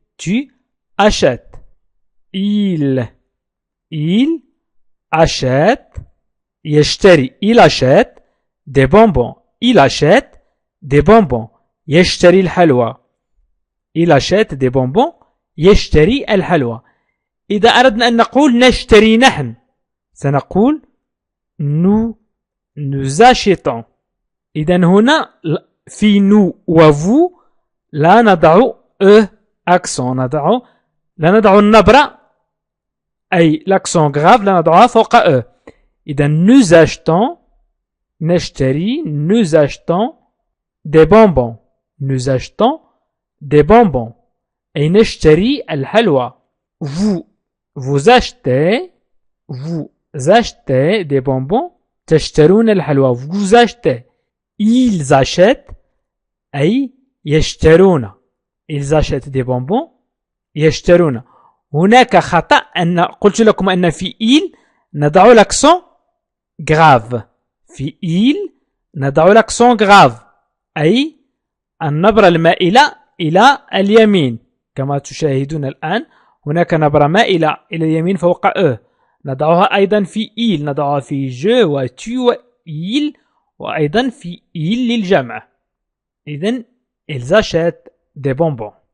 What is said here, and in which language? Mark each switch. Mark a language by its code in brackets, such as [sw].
[fr] tu achètes. il achète [ar] يشتري. [fr] il achète des bonbons. il achète des bonbons [ar] يشتري الحلوى. [fr] il achète des bonbons [ar] يشتري الحلوى. إذا أردنا أن نقول نشتري نحن، سنقول [fr] nous achetons. [ar] إذن هنا في nous وفو لا نضع accent، لا نضع النبرة أي [fr] l'accent grave [ar] لا نضعها فوق إذن [fr] nous achetons [ar] نشتري. [fr] nous achetons des bonbons. nous achetons des bonbons [ar] أي نشتري الحلوى. [fr] vous achetez des bonbons [ar] تشترون الحلوى. [fr] vous achetez. ils achètent [ar] أي يشترون. [fr] ils achètent des bonbons [ar] يشترون. هناك خطأ أن قلت لكم أن في il نضع [fr] l'accent grave. [ar] في il نضع [fr] l'accent grave [ar] أي النبرة المائلة إلى اليمين كما تشاهدون الآن. هناك نبرة مائلة إلى اليمين فوق نضعها أيضا في il، نضعها في je و tu و il، وأيضا في il للجمع. [fr] إذن ils achètent des bonbons.